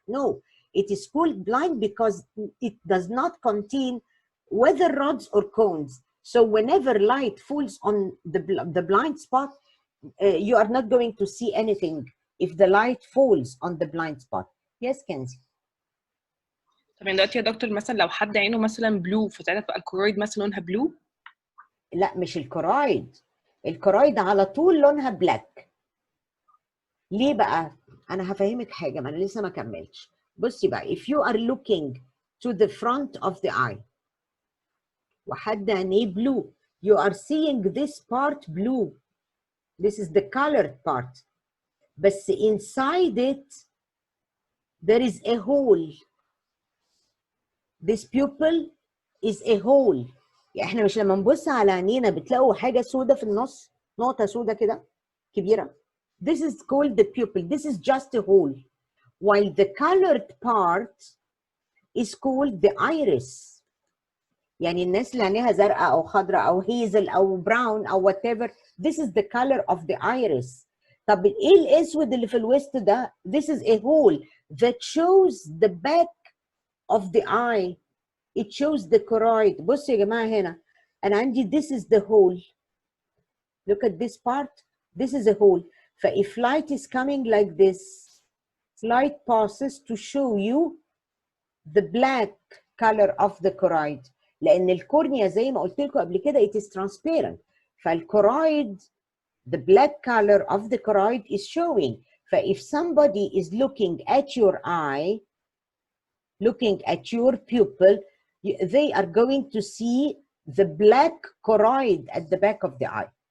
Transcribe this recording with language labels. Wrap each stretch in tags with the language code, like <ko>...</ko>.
<en>No, it is called blind because it does not contain whether rods or cones. So whenever light falls on the blind spot, you are not going to see anything if the light falls on the blind spot. Yes, Kenzie.</en> <ar>طب دلوقتي يا دكتور مثلا لو حد عينه مثلا بلو فساعتها تبقى الكرويد مثلا لونها بلو؟ لا مش الكرويد على طول لونها بلاك. ليه بقى؟ انا هفهمك حاجه، ما انا لسه ما كملتش. بصي بقى,</ar> <en>if you are looking to the front of the eye</en> <ar>وحد عينيه</ar> <en>blue, you are seeing this part blue. This is the colored part.</en> <ar>بس</ar> <en>inside it there is a hole. This pupil is a hole.</en> <ar>يعني احنا مش لما نبص على عينينا بتلاقوا حاجه سودة في النص، نقطه سودة كده كبيره.</ar> <en>This is called the pupil. This is just a hole. While the colored part is called the iris.</en> <ar>يعني الناس اللي عينيها زرقاء او خضراء او هيزل او براون او</ar> <en>whatever, this is the color of the iris.</en> <ar>طب ايه الاسود اللي في الوسط ده؟</ar> <en>This is a hole that shows the back of the eye. It shows the choroid.</en> <ar>بصوا يا جماعه هنا انا عندي</ar> <en>this is the hole. Look at this part. This is a hole. فif light is coming like this, light passes to show you the black color of the choroid.</en> <ar>لأن الكورنيا زي ما قلت لكم قبل كده</ar> <en>it is transparent. فالchoroid, the black color of the choroid is showing. if somebody is looking at your eye, looking at your pupil, they are going to see the black choroid at the back of the eye.</en>